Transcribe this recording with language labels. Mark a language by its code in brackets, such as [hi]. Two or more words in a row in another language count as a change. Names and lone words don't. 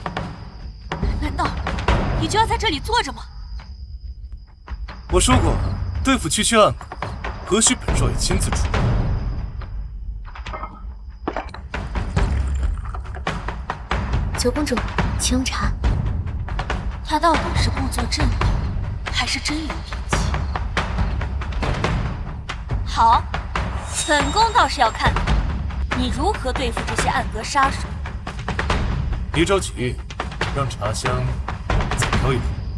[zh] 難道你就要在這裡坐着嗎？我說過，對付區區暗閣，何須本少爺親自出馬？九公主，請用茶。他到底是故作镇定，還是真有脾氣？好，本宮倒是要看看你如何對付這些暗閣殺手。別着急，讓茶香再飄一會。